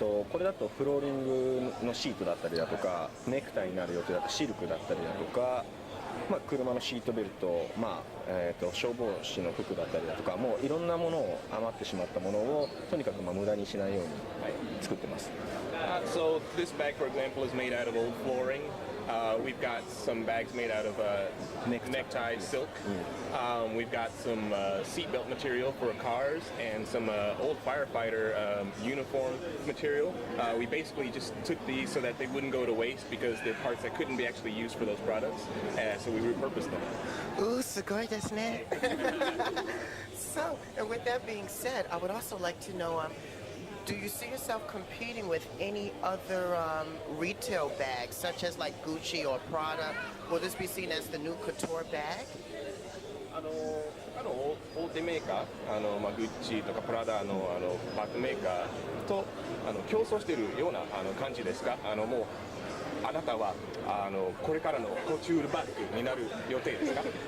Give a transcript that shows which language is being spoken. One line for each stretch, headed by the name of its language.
Japanese: これだとフローリングのシートだったりだとか、ネクタイになる予定だったシルクだったりだとか、車のシートベルト、消防士の服だったりだとか、もういろんなものを余ってしまったものをとにかく無駄にしないように、作ってます。
English: So this bag, for example, is made out of old flooring. We've got some bags made out of necktie silk. We've got some seatbelt material for cars and some old firefighter uniform material. We basically just took these so that they wouldn't go to waste because they're parts that couldn't be actually used for those products. So we repurposed them.
Japanese: Ooh, すごいですね.
English: So, and with that being said, I would also like to know, do you see yourself competing with any other retail bags, such as like Gucci or Prada? Will this be seen as the new couture bag?
Japanese: 大手メーカー、グッチとかプラダのバッグメーカーと競争しているような感じですか？もうあなたはこれからのコチュールバッグになる予定ですか？